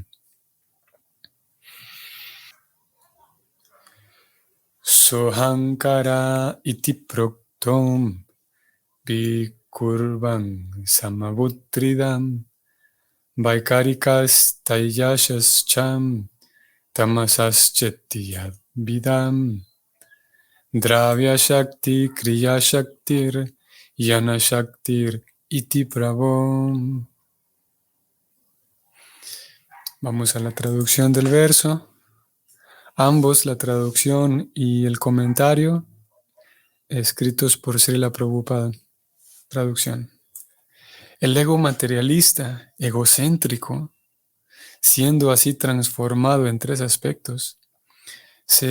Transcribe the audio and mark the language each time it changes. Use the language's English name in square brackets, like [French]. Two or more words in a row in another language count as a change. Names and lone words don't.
[Sanskrit] Sohankara iti proktom vikurvan samabutridam vaikarikas taiyashas cham tamasaschetiyad vidam dravya shakti kriya shaktir yana shaktir iti prabhom. [Spanish] Vamos a la traducción del verso. Ambos, la traducción y el comentario, escritos por Srila Prabhupada. Traducción. El ego materialista, egocéntrico, siendo así transformado en tres aspectos, se